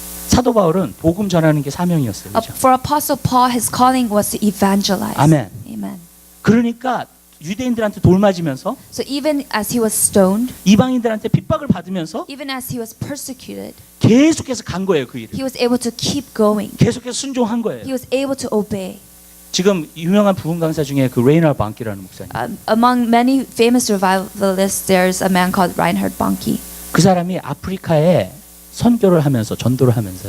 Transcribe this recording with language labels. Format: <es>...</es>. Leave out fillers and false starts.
<ko>사도 바울은 복음 전하는 게 사명이었어요. 그렇죠?</ko> <en>For Apostle Paul, his calling was to evangelize.</en> <ko>아멘.</ko> <en>Amen.</en> <ko>그러니까 유대인들한테 돌 맞으면서</ko> <en>So even as he was stoned,</en> <ko>이방인들한테 핍박을 받으면서</ko> <en>even as he was persecuted,</en> <ko>계속해서 간 거예요. 그 일을.</ko> <en>he was able to keep going.</en> <ko>계속해서 순종한 거예요.</ko> <en>He was able to obey.</en> <ko>지금 유명한 부흥 강사 중에 그 레이너 방키라는 목사님.</ko> <en>Among many famous revivalists, there's a man called Reinhard Bonnke.</en> <ko>그 사람이 아프리카에 선교를 하면서 전도를 하면서요.</ko>